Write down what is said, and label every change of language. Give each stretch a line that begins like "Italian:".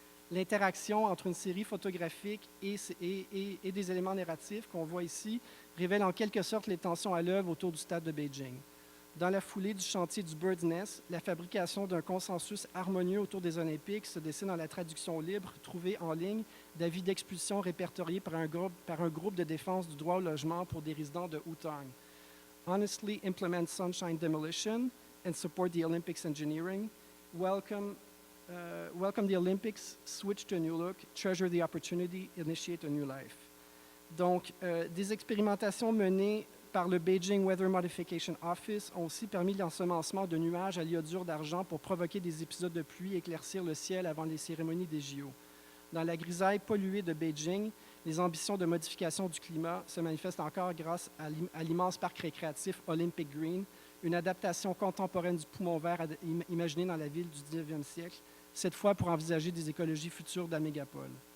French: L'interaction entre une série photographique et des éléments narratifs qu'on voit ici révèle en quelque sorte les tensions à l'œuvre autour du stade de Beijing. Dans la foulée du chantier du Bird's Nest, la fabrication d'un consensus harmonieux autour des Olympiques se dessine dans la traduction libre trouvée en ligne d'avis d'expulsion répertoriés par un groupe de défense du droit au logement pour des résidents de Hutong.
English: Honestly implement sunshine demolition and support the Olympics engineering. Welcome the Olympics, switch to a new look, treasure the opportunity, initiate a new life.
French: Donc, des expérimentations menées par le Beijing Weather Modification Office ont aussi permis l'ensemencement de nuages à l'iodure d'argent pour provoquer des épisodes de pluie et éclaircir le ciel avant les cérémonies des JO. Dans la grisaille polluée de Beijing, les ambitions de modification du climat se manifestent encore grâce à l'immense parc récréatif Olympic Green, une adaptation contemporaine du poumon vert imaginé dans la ville du 19e siècle, cette fois pour envisager des écologies futures de la mégapole.